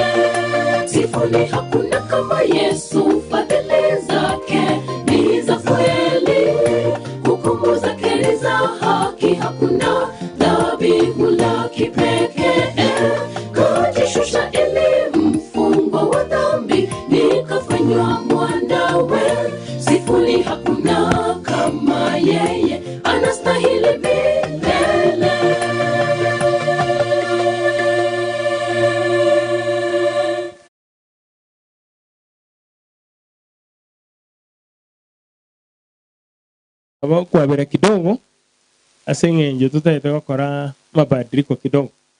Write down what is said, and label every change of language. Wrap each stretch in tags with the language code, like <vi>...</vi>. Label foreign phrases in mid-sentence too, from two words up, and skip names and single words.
<sw>Sifuni hakuna kama Yesu, fadhili zake ni za kweli, hukumu zake ni za haki, hakuna dhabihu la kipekee. Kajishusha ili mfungwa wa dhambi, nikafanywa mwanawe. Sifuni hakuna kama yeye, anastahili milele.</sw> <guz>Abo kwabera kidogo asengenje tutaita gukora mabadiliko kidogo.</guz>